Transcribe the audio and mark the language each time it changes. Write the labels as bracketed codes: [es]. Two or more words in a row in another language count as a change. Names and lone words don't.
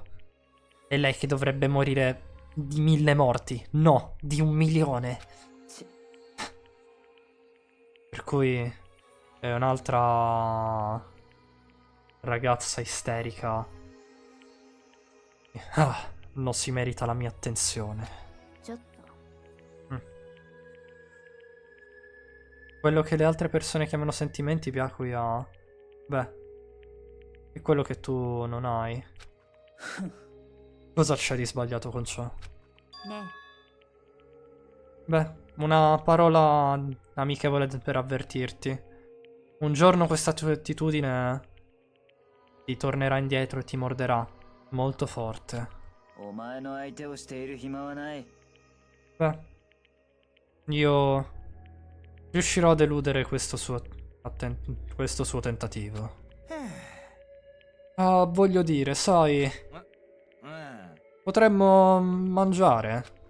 [it] È lei che dovrebbe morire di 1000 morti. No, di 1 milione. Per cui è un'altra ragazza isterica. Non si merita la mia attenzione. [ja] ちょっと [it] Quello che le altre persone chiamano sentimenti, Byakuya, beh, è quello che tu non hai. Cosa c'è di sbagliato con ciò? [ja] ね [it] Beh, una parola amichevole per avvertirti. Un giorno questa tua attitudine ti tornerà indietro e ti morderà. Molto forte. [ja] お前の相手をしている暇はない。 [it] Beh, io riuscirò a deludere questo suo tentativo. Ah, voglio dire, sai, [ja] うん。 [it] potremmo mangiare.